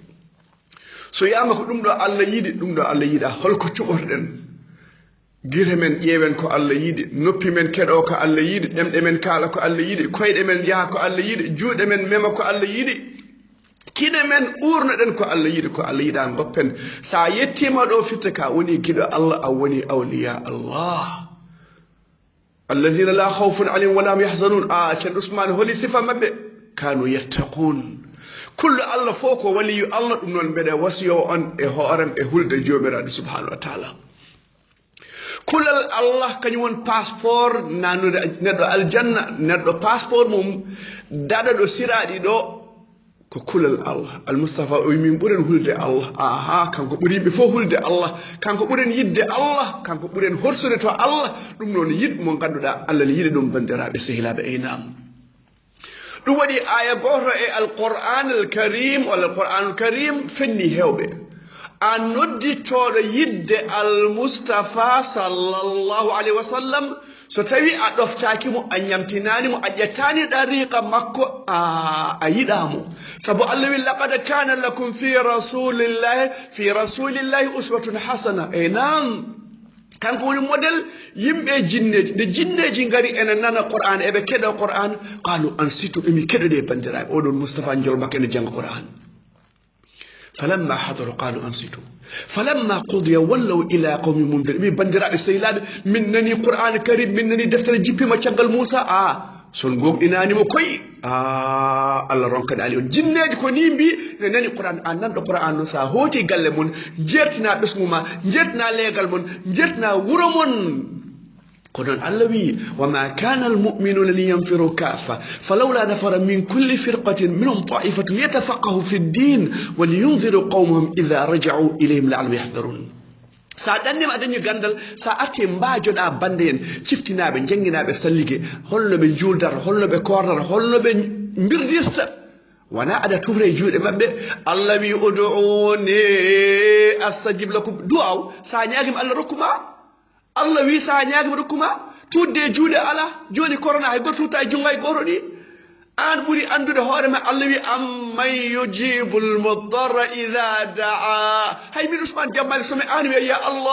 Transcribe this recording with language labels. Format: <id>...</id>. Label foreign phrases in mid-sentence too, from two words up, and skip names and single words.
<ff>so yama ko ɗum ɗo Allah yiɗi ɗum ɗo Allah yiɗa holko cuɓotoɗen gire men ƴeewen ko Allah yiɗi noppi men keɗo ko Allah yiɗi ɗemɗe men kaala ko Allah yiɗi koyɗe men yaha ko Allah yiɗi juuɗe men mema ko Allah yiɗi kiɗe men urnoɗen ko Allah yiɗi ko Allah yiɗa goppen sa yettima ɗo fitta ka woni giɗo Allah a woni awliya Allah</ff> <ar>الذين لا خوف عليهم ولا هم يحزنون</ar> <ff>ceerno Ousmane holi sifa mabɓe kanu yattaqun kullu allah fof ko waliyu allah ɗum noon mbeɗa wasiyo on e hoorem e hulde jomiraɗo</ff> <ar>سبحانه وتعالى</ar> <ff>kullal allah kañum won passeport nanude neɗɗo aljanna neɗɗo passeport mum daɗa ɗo siraɗi ɗo ko kulal allah almustafa o min ɓuren hulde allah aha kanko ɓuuri yimɓe fof hulde allah kanko ɓuren yidde allah kanko ɓuren horsude to allah ɗum noon yiɗ mo ganduɗa allah ne yiɗi ɗum bandiraɓe sehilaɓe aynam ɗum waɗi aya goto e</ff> <ar>القرآن الكريم</ar> <ff>walla</ff> <ar>القرآن الكريم</ar> <ff>fenni hewɓe a nodditoɗo yidde almustafa</ff> <ar>صلى الله عليه وسلم</ar> <ff>so tawi a ɗoftakimo a ñamtinanimo a ƴettani ɗariqa makko a yiɗamo saabu allah wi</ff> <ar>لقد كان لكم في رسول الله أسوة حسنة</ar> <ff>e nan kanko woni modèle yimɓe jinneji nde jinneji ngari ene nana qur'an eɓe keɗo qur'an</ff> <ar>قالوا أنصتوا</ar> <ff>ɓemi keɗoɗe bandiraɓe oɗon moustapha jol makko ene jangga qur'an</ff> <ar>فلما حضروا قالوا أنصتوا فلما قضي ولوا إلى قومهم منذرين</ar> <ff>ɓe bandiraɓe sehilaɓe min nani</ff> <ar>قرآن كريم</ar> <ff>min nani deftere jippima caggal moussa son gogɗinanimo koyi allah ronkaɗali on jinneji ko ni mbi ne nani qur'an a nanɗo qur'an noon sa hooti galle mon jertina ɓesgu ma jertina leegal mon jertina wuro mon ko noon allah wi</ff> <ar>وما كان المؤمنون لينفروا كافة فلولا نفر من كل فرقة منهم طائفة ليتفقهوا في الدين ولينذروا قومهم إذا رجعوا إليهم لعلهم يحذرون</ar> <ff>sa ɗannima adañi gandal sa arti mbajoɗa bande en ciftinaɓe jangguinaɓe salligue holno ɓe juuldata holno ɓe kordata holno ɓe birdista wona aɗa tufre e juuɗe mabɓe allah wi</ff> <ar>ادعوني أستجب لكم</ar> <ff>du'aw sa ñaguima allah rokkuma allah wi sa ñaguima rokkuma tudde e juuɗe ala joni corona hay goto tutta e jungo hay goto ɗi an ɓuuri andude hoorema allah wi</ff> <ar>أمن يجيب المضطر إذا دعاه</ar> <ff>hay min Ousmane Diammalik somi an wiya ya</ff>